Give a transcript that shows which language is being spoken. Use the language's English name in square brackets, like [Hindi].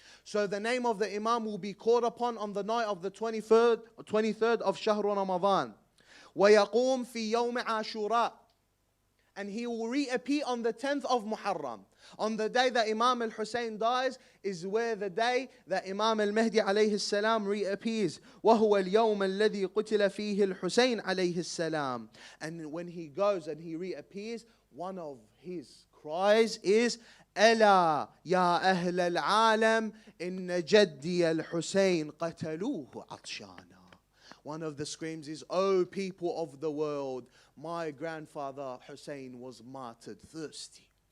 [English] So the name of the Imam will be called upon on the night of the 23rd of Shahr Ramadan. [Arabic] وَيَقُومْ فِي يَوْمِ عَاشُورَا. [English] And he will reappear on the 10th of Muharram. On the day that Imam al-Hussain dies is where the day that Imam al-Mahdi alayhi salam reappears. [Arabic] وَهُوَ الْيَوْمَ الَّذِي قُتِلَ فِيهِ الْحُسَيْنِ alayhi salam. [English] And when he goes and he reappears, one of his cries is, [Arabic] ألا يا أهل العالم إن جدي الحسين قتلوه عطشانا. [English] One of the screams is, O people of the world, my grandfather Hussein was martyred thirsty.